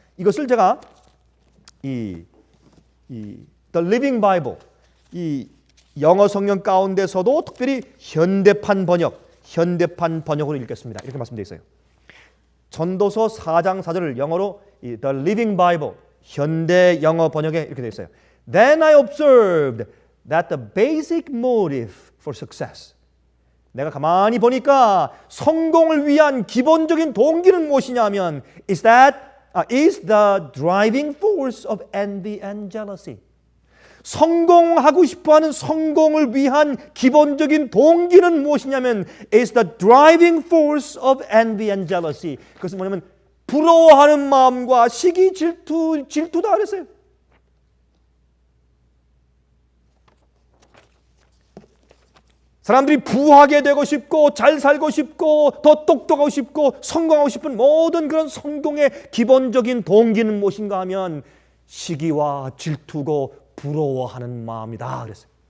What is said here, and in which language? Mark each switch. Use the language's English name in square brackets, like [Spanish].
[Korean] 이것을 제가 The Living Bible 이 영어 성경 가운데서도 특별히 현대판 번역으로 읽겠습니다. 이렇게 말씀되어 있어요. 전도서 4장 4절을 영어로 The Living Bible 현대 영어 번역에 이렇게 되어 있어요. [English] Then I observed that the basic motive for success. [Korean] 내가 가만히 보니까 성공을 위한 기본적인 동기는 무엇이냐면 [English] is that is the driving force of envy and jealousy. [Korean] 성공하고 싶어하는 성공을 위한 기본적인 동기는 무엇이냐면 [English] is the driving force of envy and jealousy. [Korean] 그것은 뭐냐면 부러워하는 마음과 시기, 질투다 그랬어요. 사람들이 부하게 되고 싶고 잘 살고 싶고 더 똑똑하고 싶고 성공하고 싶은 모든 그런 성공의 기본적인 동기는 무엇인가 하면 시기와 질투고 부러워하는 마음이다 그랬어요.